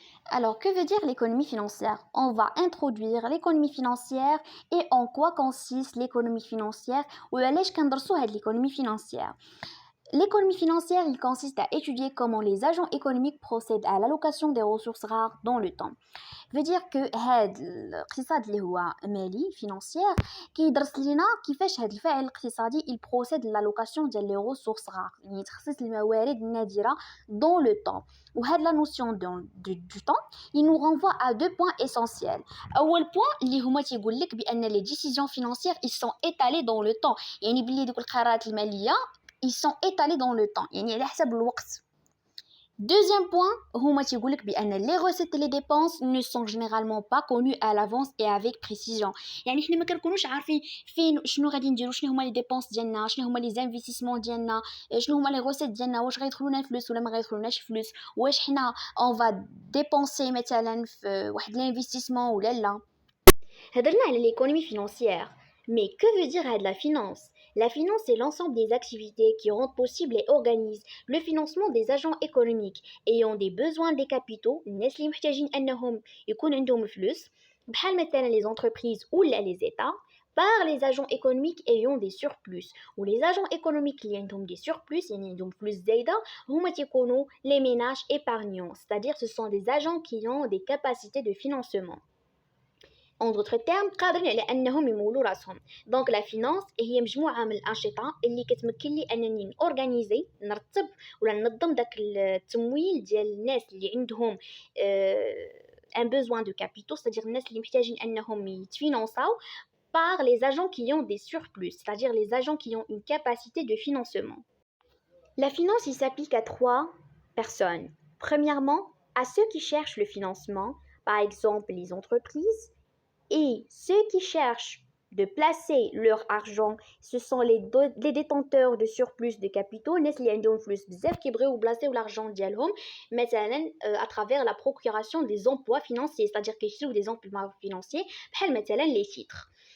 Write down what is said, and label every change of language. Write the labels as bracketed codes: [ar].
[fr] Alors, que veut dire l'économie financière? On va introduire l'économie financière et en quoi consiste l'économie financière ou [ar] علاش كندرسوا هاد [fr] l'économie financière. L'économie financière, il consiste à étudier comment les agents économiques procèdent à l'allocation des ressources rares dans le temps. veut dire que [ar] هاد الاقتصاد اللي هو مالي financière كيدرس لينا كيفاش هاد الفاعل الاقتصادي [fr] il procède l'allocation [ar] ديال [fr] les ressources rares [ar] يعني تخصيص الموارد النادرة [fr] dans le temps. [ar] وهاد [fr] la notion du temps il nous renvoie à deux points essentiels. [ar] اول point اللي هما تيقول لك بان [fr] les décisions financières ils sont étalées dans le temps [ar] يعني بلي دوك القرارات المالية [fr] ils sont étalés dans le temps [ar] يعني على حسب الوقت. [fr] Deuxième point, les recettes et les dépenses ne sont généralement pas connues à l'avance et avec précision. [ar] يعني حنا ما كنكونوش عارفين فين شنو غادي نديرو شنو هما لي ديبونس ديالنا شنو هما لي زانفيستيسمون ديالنا شنو هما لي ريسيت ديالنا واش غيدخلونا فلوس ولا ما غيدخلوناش فلوس واش حنا [fr] on va dépenser [ar] مثلا في واحد l'investissement ولا لا. هضرنا على [fr] l'économie financière. Mais que veut dire la finance? La finance est l'ensemble des activités qui rendent possible et organisent le financement des agents économiques ayant des besoins des capitaux, [ar] الناس اللي محتاجين أنهم يكون عندهم فلوس [fr] بحال مثلا les entreprises ou les États par les agents économiques ayant des surplus ou les agents économiques qui ont des surplus [ar] يعني عندهم فلوس زايدة هما تيكونوا [fr] les ménages épargnants, c'est-à-dire ce sont des agents qui ont des capacités de financement. En d'autres termes [ar] قادرين على انهم يمولوا راسهم. دونك لا فينانس هي مجموعه من الانشطه اللي كتمكن لي انني اورغانيزي نرتب ولا ننظم داك التمويل ديال الناس اللي عندهم ان [fr] besoin de capitaux, c'est-à-dire [ar] الناس اللي محتاجين انهم يتفينانساو [fr] par les agents qui ont des surplus, c'est-à-dire les agents qui ont une capacité de financement. La finance il s'applique à trois personnes. Premièrement, à ceux qui cherchent le financement, par exemple les entreprises. Et ceux qui cherchent de placer leur argent, ce sont les détenteurs de surplus de capitaux, [ar] الناس اللي عندهم فلوس بزاف كيبغيو يبلاصيو [fr] l'argent ديالهم مثلا à travers la procuration des emplois financiers, c'est-à-dire [ar] كيشريو [fr] des emplois financiers بحال مثلا les titres.